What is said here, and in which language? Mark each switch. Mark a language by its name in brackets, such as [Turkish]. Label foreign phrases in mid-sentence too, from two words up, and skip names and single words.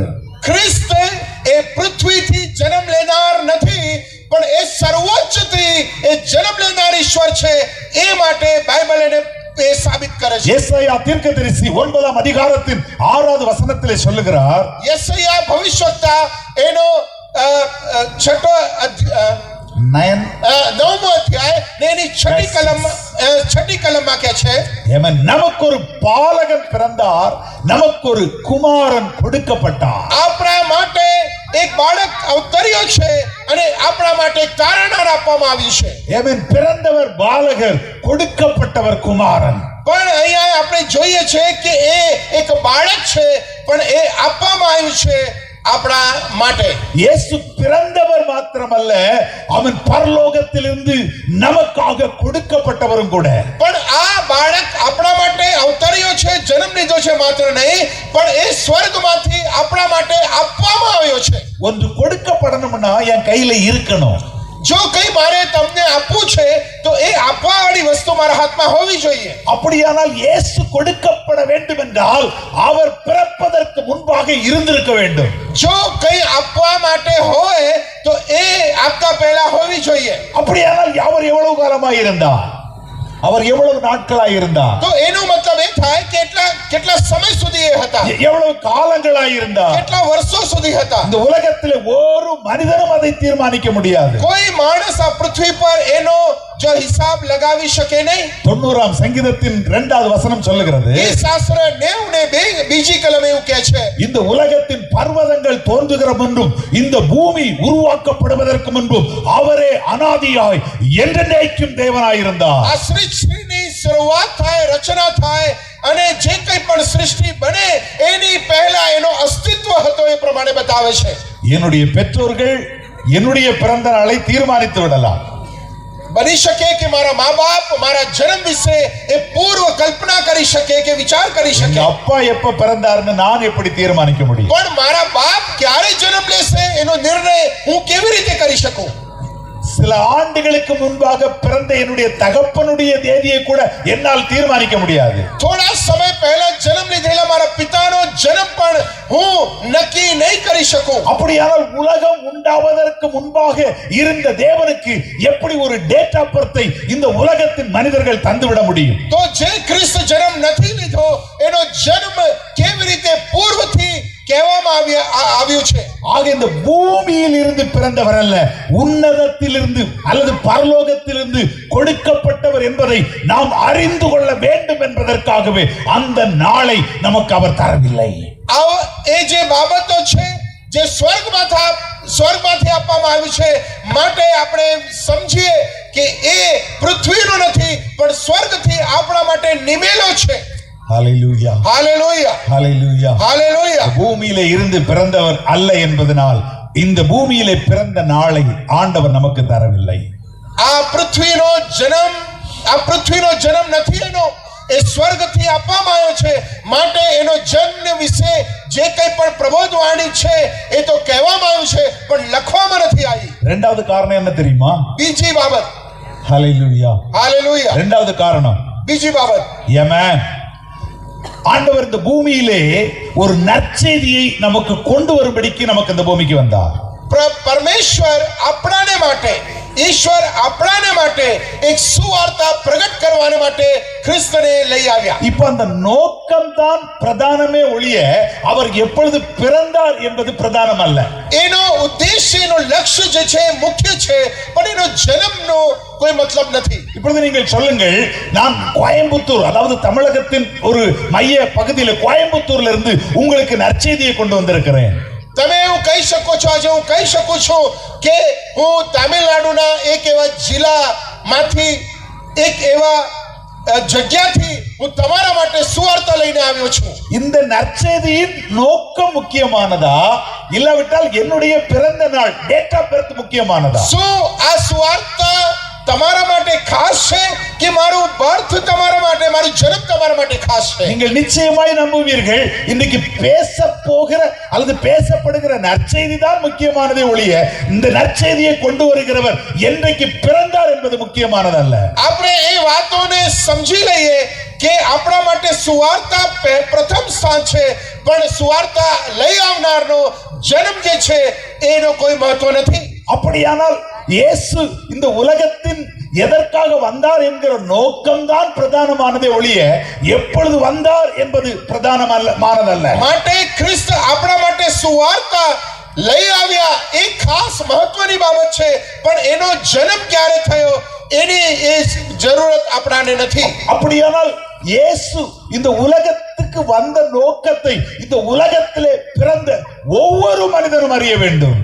[Gujarati] ખ્રિસ્ત એ પૃથ્વીથી જન્મ લેનાર નથી પણ એ સર્વોચ્ચથી એ જન્મ લેનાર ઈશ્વર છે એ માટે બાઇબલ એને એ સાબિત કરે છે. [Tamil] ஏசாயா தீர்க்கதரிசி 9ஆம் அதிகாரத்தின் 6வது வசனத்திலே சொல்லுகிறார், [Gujarati] યెશયા ભવિષ્યવક્તા એનો છઠ્ઠો 9મો અધ્યાય ને એની છઠ્ઠી કલમમાં કહે છે, [Tamil] நமக்கு ஒரு பாலகன் பிறந்தார், நமக்கு ஒரு குமாரன் கொடுக்கப்பட்டார். [Gujarati] આપણા માટે એક બાળક અવતર્યો છે અને આપણા માટે એક તારણહાર આપવામાં આવ્યું છે. [Tamil] பிறந்தவர் பாலகர், கொடுக்கப்பட்டவர் குமாரன். [Gujarati] પણ અહીંયા આપણે જોઈએ છે કે એ એક બાળક છે પણ એ આપવામાં આવ્યું છે આપણા માટે. [Tamil] இயேசு பிறந்தவர் மாத்திரமல்ல, அவன் பரலோகத்திலிருந்து நமக்காக கொடுக்கப்பட்டவரும் கூட. [Gujarati] પણ આ બાળક આપણા માટે અવતર્યો છે, જન્મ લીધો છે માત્ર નહીં પણ એ સ્વર્ગમાંથી આપણા માટે આપવામાં આવ્યો છે. [Tamil] ஒன்று கொடுக்கப்படணும்னா என் கையில இருக்கணும். [Gujarati] જો કઈ મારે તમને આપવું છે તો એ આપવાવાળી વસ્તુ મારા હાથમાં હોવી જોઈએ. [Tamil] அப்படியானால் இயேசு கொடுக்கப்பட வேண்டும் என்றால் அவர் பிறப்பதற்கு முன்பாக இருந்திருக்க வேண்டும். [Gujarati] જો કઈ આપવા માટે હોય તો એ આપતા પહેલા હોવી જોઈએ. [Tamil] அப்படியானால் அவர் எவ்வளவு காலமாய் இருந்தார்? அவர் எவ்வளவு நாட்களாய் இருந்தார்? [Gujarati] તો એનો મતલબ એ થાય કે કેટલા સમય સુધી એ હતા, [Tamil] எவ்வளவு காலங்களாய் இருந்தார்? [Gujarati] કેટલા વર્ષો સુધી હતા. [Tamil] இந்த உலகத்திலே ஒரு மனிதனும் அதை தீர்மானிக்க முடியாது. [Gujarati] કોઈ માણસ આ પૃથ્વી પર એનો જો હિસાબ લગાવી શકે નહીં. [Tamil] 90ஆம் சங்கீதத்தின் 2வது வசனம் சொல்லுகிறது, [Gujarati] એ શાસ્ત્ર 90 ને બીજી કલમ એવું કહે છે, [Tamil] இந்த உலகத்தின் பர்வதங்கள் தோன்றுகிற முன்பும் இந்த பூமி உருவாக்கப்படுவதற்கு முன்பும் அவரே அனாதியாய் என்றென்றைக்கும் தேவனாயிருந்தார். [Gujarati] આ સૃષ્ટિની શરૂઆત થાય, રચના થાય અને જે કંઈ પણ સૃષ્ટિ બને એની પહેલા એનો અસ્તિત્વ હતો એ પ્રમાણે બતાવે છે. [Tamil] என்னுடைய பெற்றோர்கள் என்னுடைய பிறந்த நாளை தீர்மானித்து விடலாம். [Gujarati] બની શકે કે મારા મા બાપ મારા જન્મ વિશે એ પૂર્વ કલ્પના કરી શકે કે વિચાર કરી [Tamil] எங்க [Gujarati] શકે, [Tamil] அப்பா எப்ப பிறந்தாருன்னு நான் எப்படி தீர்மானிக்க முடியும்? [Gujarati] પણ મારા બાપ ક્યારે જન્મ લેશે એનો નિર્ણય હું કેવી રીતે કરી શકું? [Tamil] சில ஆண்டுகளுக்கு முன்பாக பிறந்த என்னுடைய தகப்பனுடைய தேதியை கூட என்னால் தீர்மானிக்க முடியாது. [Gujarati] થોડા સમય પહેલા જન્મ લીધેલા મારા પિતાનો જન્મ પણ હું નક્કી નહીં કરી શકું. [Tamil] அப்படியானால் உலகம் உண்டாவதற்கு முன்பாக இருந்த தேவனுக்கு எப்படி ஒரு [English] date of birth [Tamil] இந்த உலகத்தின் மனிதர்கள் தந்துவிட முடியும்? [Gujarati] તો જે ખ્રિસ્ત જન્મ નથી લીધો એનો જન્મ કેવી રીતે પૂર્વથી કહેવામાં આવ્યું છે? [Tamil] ஆக இந்த பூமியில் இருந்து பிறந்தவர் அல்ல, உன்னதத்திலிருந்து அல்லது பரலோகத்திலிருந்து கொடுக்கப்பட்டவர் என்பதை நாம் அறிந்து கொள்ள வேண்டும் என்பதற்காகவே அந்த நாளை நமக்கு அவர் தரவில்லை. [Gujarati] એ જે બાબતો છે જે સ્વર્ગમાંથી આપવામાં આવ્યું છે માટે આપણે સમજીએ કે એ પૃથ્વીનો નથી પણ સ્વર્ગથી આપણા માટે નિમેલો છે. [Tamil] ஹalleluya, [Gujarati] હાલેલુયા, [Tamil] ஹalleluya. [Gujarati] હાલેલુયા. [Tamil] பூமியிலே இருந்து பிறந்தவர் அல்ல என்பதனால் இந்த பூமியிலே பிறந்த நாளை ஆண்டவர் நமக்கு தரவில்லை. [Gujarati] આ પૃથ્વીનો જન્મ નથી એનો એ સ્વર્ગથી આપવામાં આવ્યો છે, માટે એનો જન્મ વિશે જે કંઈ પણ પ્રબોધવાણી છે એ તો કહેવામાં આવ્યું છે, પણ લખવામાં નથી આવી. [Tamil] இரண்டாவது காரணம் என்ன தெரியுமா? [Gujarati] બીજી બાબત, [Tamil] ஹalleluya. [Gujarati] હાલેલુયા. [Tamil] இரண்டாவது காரணம், [Gujarati] બીજી બાબત, [Tamil] ஆமென். ஆண்டவர் இந்த பூமியிலே ஒரு நற்செய்தியை நமக்கு கொண்டு வரும்படிக்கு நமக்கு இந்த பூமிக்கு வந்தார். [Gujarati] પરમેશ્વર આપણાને માટે, ઈશ્વર આપણાને માટે એક સુવાર્તા પ્રગટ કરવાને માટે ખ્રિસ્તને લઈ આવ્યા. [Tamil] இப்ப அந்த நோக்கம் தான் பிரதானமே ஒழிய அவர் எப்பொழுது பிறந்தார் என்பது பிரதானம் அல்ல. [Gujarati] એનો ઉદ્દેશ્ય, એનો લક્ષ્ય જે છે મુખ્ય છે, પણ એનો જન્મનો કોઈ મતલબ નથી. [Tamil] இப்பொழுது நீங்கள் சொல்லுங்கள், நான் கோயம்புத்தூர், அதாவது தமிழகத்தின் ஒரு மைய பகுதியில் கோயம்புத்தூர்ல இருந்து உங்களுக்கு நற்செய்தியை கொண்டு வந்திருக்கிறேன். [Gujarati] તમે એવું કહી શકો છો, આજે હું કહી શકું છું કે હું તામિલનાડુના એક એવા જિલ્લામાંથી, એક એવા જગ્યાથી હું તમારા માટે સુવાર્તા લઈને આવ્યો છું. [Tamil] இந்த நற்செய்தியின் நோக்கம் முக்கியமானதா, இல்லாவிட்டால் என்னுடைய பிறந்த நாள், [English] date of birth [Tamil] முக்கியமானதா? [Gujarati] શું આ સુવાર્તા તમારા માટે ખાસ છે કે મારું બર્થ તમારા માટે, મારું જન્મ તમારા માટે ખાસ છે? [Tamil] நீங்கள் நிச்சயமாய் நம்புவீர்கள், இன்னைக்கு பேச போகிற அல்லது பேசப்படுகிற நற்செய்தி தான் முக்கியமானதே ஒழிய இந்த நற்செய்தியை கொண்டு வருகிறவர் என்றைக்கு பிறந்தார் என்பது முக்கியமானதல்ல. [Gujarati] આપણે એ વાતોને સમજી લઈએ કે આપણા માટે સુવાર્તા પ્રથમ સ્થાન છે, પણ સુવાર્તા લઈ આવનારનો જન્મ જે છે એનો કોઈ મહત્વ નથી. [Tamil] அப்படியானால் இயேசு இந்த உலகத்தின் எதற்காக வந்தார் என்கிற நோக்கம்தான் பிரதானமானதே ஒழிய எப்பொழுது வந்தார் என்பது பிரதானமானதல்ல. [Gujarati] માટે ખ્રિસ્ત આપણા માટે સુવાર્તા લઈ આવ્યા એ ખાસ મહત્વની બાબત છે, પણ એનો જન્મ ક્યારે થયો એની એ જરૂરત આપણાને નથી. [Tamil] அப்படியானால் இயேசு இந்த உலகத்துக்கு வந்த நோக்கத்தை இந்த உலகத்திலே பிறந்த ஒவ்வொரு மனிதனும் அறிய வேண்டும்.